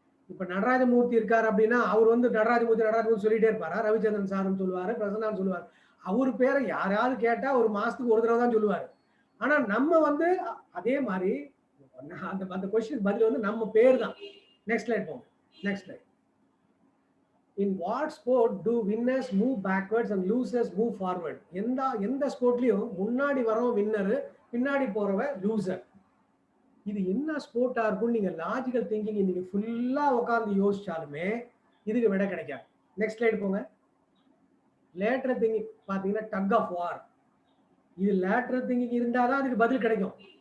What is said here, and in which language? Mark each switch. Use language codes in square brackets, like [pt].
[ta] இப்ப நடராஜமூர்த்தி இருக்காரு அப்படின்னா அவர் வந்து நடராஜமூர்த்தி சொல்லிட்டே இருப்பாரா, ரவிச்சந்திரன் சாரும் சொல்லுவாரு, பிரசன்னான்னு சொல்லுவாரு. அவரு பேரை யாராவது கேட்டா ஒரு மாசத்துக்கு ஒரு தடவை தான் சொல்லுவாரு. ஆனா நம்ம வந்து அதே மாதிரி அந்த क्वेश्चन பதில் வந்து நம்ம பேர் தான். நெக்ஸ்ட் ஸ்லைட் போங்க. Next slide. [en] In what sport do winners move backwards and losers move forward? [ta] எந்த ஸ்போர்ட்லயும் முன்னாடி வரவன் வின்னர், பின்னாடி போறவன் லூசர். இது என்ன ஸ்போர்ட்டா இருக்கும் நீங்க லாஜிக்கல் திங்கிங் இன்னைக்கு ஃபுல்லா உட்கார்ந்து யோசிச்சாலுமே இதுக்கு விட கிடைக்காது. நெக்ஸ்ட் ஸ்லைட் போங்க. லேட்டரல் திங்கிங் பாத்தீங்கன்னா டக் ஆஃப் வார். இது லேட்டரல் திங்கிங் இருந்தாதான் அதுக்கு பதில் கிடைக்கும்.